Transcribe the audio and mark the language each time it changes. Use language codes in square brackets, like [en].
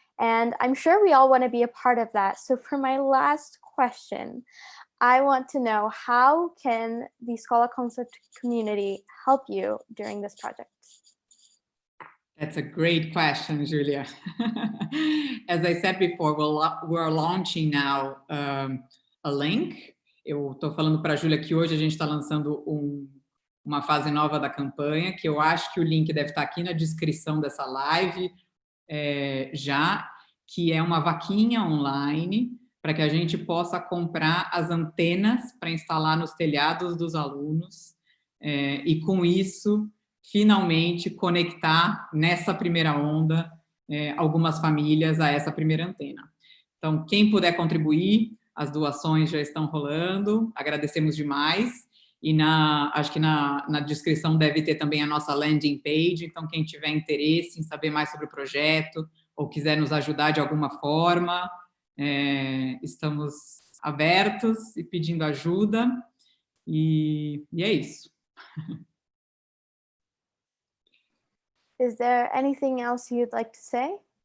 [en] And I'm sure we all want to be a part of that. So for my last question, I want to know, how can the Escola Concept community help you during this project? That's a great question, Julia. As I said before, we're launching now a link. [pt] Eu estou falando para a Júlia que hoje a gente está lançando uma fase nova da campanha, que eu acho que o link deve estar aqui na descrição dessa live já, que é uma vaquinha online para que a gente possa comprar as antenas para instalar nos telhados dos alunos e, com isso, finalmente conectar nessa primeira onda algumas famílias a essa primeira antena. Então, quem puder contribuir, as doações já estão rolando, agradecemos demais. E acho que na descrição deve ter também a nossa landing page, então quem tiver interesse em saber mais sobre o projeto ou quiser nos ajudar de alguma forma, estamos abertos e pedindo ajuda, e é isso. [en] Is there anything else you'd like to say?